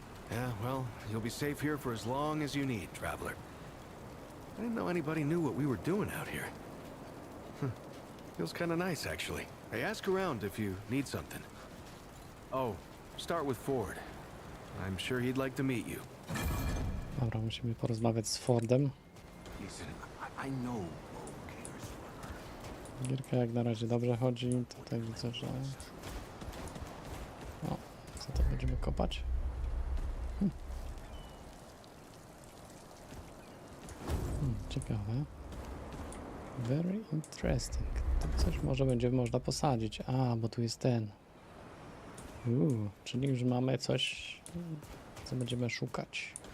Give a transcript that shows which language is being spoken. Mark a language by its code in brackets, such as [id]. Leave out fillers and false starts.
[en] Yeah, well, you'll be safe here for as long as you need, traveler. I didn't know anybody knew what we were doing out here. Feels kind of nice, actually. Hey, ask around if you need something. Oh, start with Ford. I'm sure he'd like to meet you. [pl] Dobra, musimy porozmawiać z Fordem. [en] Listen, I know Bo cares for her. [pl] Gierka jak na razie dobrze chodzi. Tutaj widzę, że... O, co to będziemy kopać? Ciekawe. [en] Very interesting. [pl] Tu coś może będzie można posadzić. Bo tu jest ten. Czyli już mamy coś, co będziemy szukać.